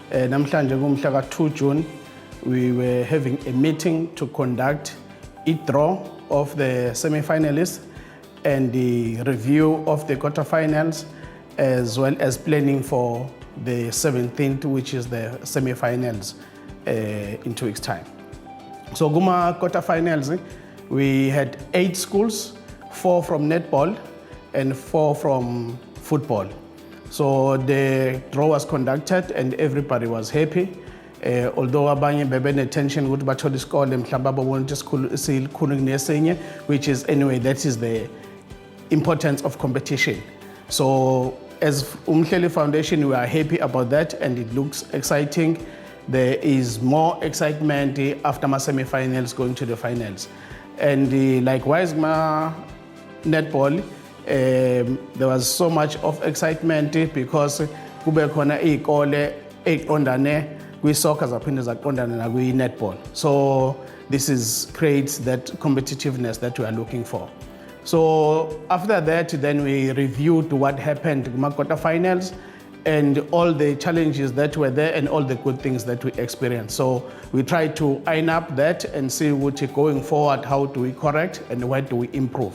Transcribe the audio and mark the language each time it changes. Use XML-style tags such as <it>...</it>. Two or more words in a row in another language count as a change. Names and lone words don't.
<zu>Namhlanje kumhla ka-2</zu> <en>June, we were having a meeting to conduct a draw of the semi-finalists and the review of the quarterfinals, as well as planning for the 17th, which is the semi-finals in 2 weeks' time. So Guma quarterfinals, we had 8 schools, 4 from netball and 4 from football. So the draw was conducted and everybody was happy.</en> <zu>Although abanye bebe tension ukuthi bathole isikole mhlawumbe ababona ukuthi isikhulu kunesinye,</zu> <en>which is anyway, that is the importance of competition. So as uMhleli Foundation, we are happy about that and it looks exciting. There is more excitement after my semi-finals going to the finals. And likewise, my netball, there was so much of excitement because</en> <zu>kube khona izikole eziqondane kwi-soccer zaphinde zaqondana na kwi-netball.</zu> <en>So this creates that competitiveness that we are looking for. So after that, then we reviewed what happened in the quarterfinals and all the challenges that were there and all the good things that we experienced. So we tried to iron up that and see what going forward, how do we correct and where do we improve.</en>